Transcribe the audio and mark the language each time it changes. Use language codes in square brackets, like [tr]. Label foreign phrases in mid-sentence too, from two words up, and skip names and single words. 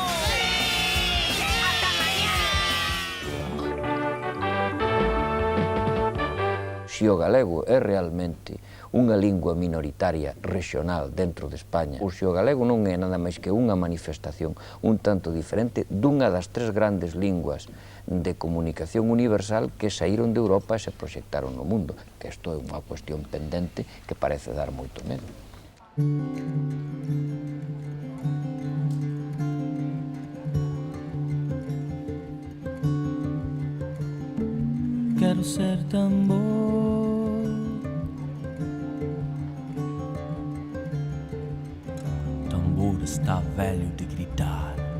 [gl] Se o galego é realmente unha lingua minoritaria regional dentro de España, ou se o galego non é nada máis que unha manifestación un tanto diferente dunha das tres grandes linguas de comunicación universal que saíron de Europa e se proxectaron no mundo, que isto é unha cuestión pendente que parece dar moito medo. [pt] Quero ser tambor, tambor está velho de gritar.